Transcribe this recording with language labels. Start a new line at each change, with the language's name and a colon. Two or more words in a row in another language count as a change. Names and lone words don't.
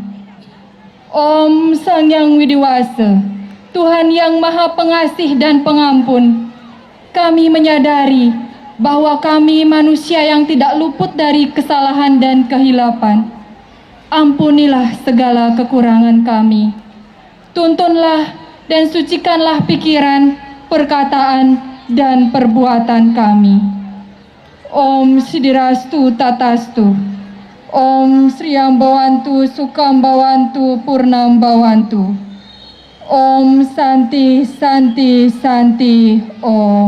Indonesian: Om Sang Yang Widiwasa, Tuhan yang Maha Pengasih dan Pengampun, kami menyadari bahwa kami manusia yang tidak luput dari kesalahan dan kehilapan. Ampunilah segala kekurangan kami. Tuntunlah dan sucikanlah pikiran, perkataan, dan perbuatan kami.
Sanskrit: Om Sidirastu Tatastu. Om Sriam Bhavantu Sukham Bhavantu Purnam Bhavantu. Om Santi Santi Santi Om.